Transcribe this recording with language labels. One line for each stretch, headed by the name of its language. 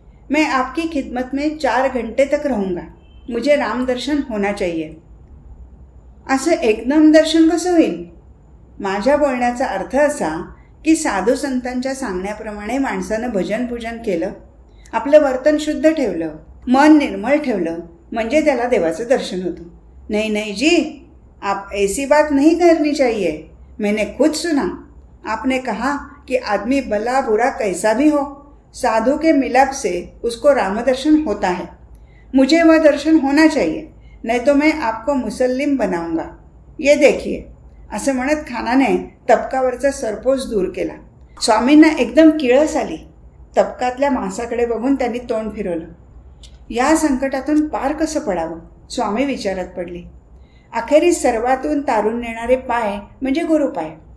Hindi: मैं आपकी खिदमत में 4 घंटे तक रहूँगा. मुझे राम दर्शन होना चाहिए.
Marathi: असं एकदम दर्शन कसं होईल? माझ्या बोलण्याचा अर्थ असा की साधू संतांच्या सांगण्याप्रमाणे माणसानं भजन पूजन केलं, आपलं वर्तन शुद्ध ठेवलं, मन निर्मळ ठेवलं म्हणजे त्याला देवाचं दर्शन होतं.
Hindi: नहीं नहीं जी, आप ऐसी बात नहीं करनी चाहिए. मैंने खुद सुना. आपने कहा कि आदमी भला बुरा कैसा भी हो, साधु के मिलाप से उसको राम दर्शन होता है. मुझे वह दर्शन होना चाहिए, नहीं तो मैं आपको मुसल्लिम बनाऊंगा. ये देखिए.
Marathi: असं म्हणत खानाने तबकावरचा सरपोस दूर केला. स्वामींना एकदम किळस आली. तबकातल्या मांसाकडे बघून त्यांनी तोंड फिरवलं. या संकटातून पार कसं पडावं? स्वामी विचारात पडले. अखेरीस सर्वातून तारून नेणारे पाय म्हणजे गुरुपाय.